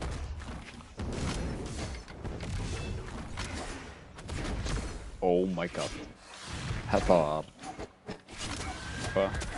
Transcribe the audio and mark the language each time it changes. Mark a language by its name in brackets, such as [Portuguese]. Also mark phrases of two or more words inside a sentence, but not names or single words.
[English] Oh my god. [Icelandic] Þetta var... Hvað?